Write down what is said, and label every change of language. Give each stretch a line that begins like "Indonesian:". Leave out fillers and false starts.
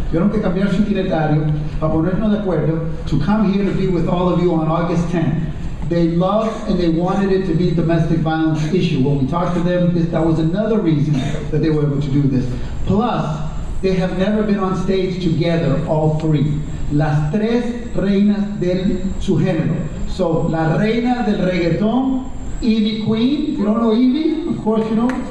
Spanish: Tuvieron que cambiar su itinerario para ponernos de acuerdo
English: to come here to be with all of you on August 10th. They loved and they wanted it to be a domestic violence issue. When we talked to them, that was another reason that they were able to do this. Plus, they have never been on stage together, all three.
Spanish: Las tres reinas del su género.
English: So,
Spanish: la reina del reggaeton,
English: Evie Queen. If you don't know Evie, of course you know.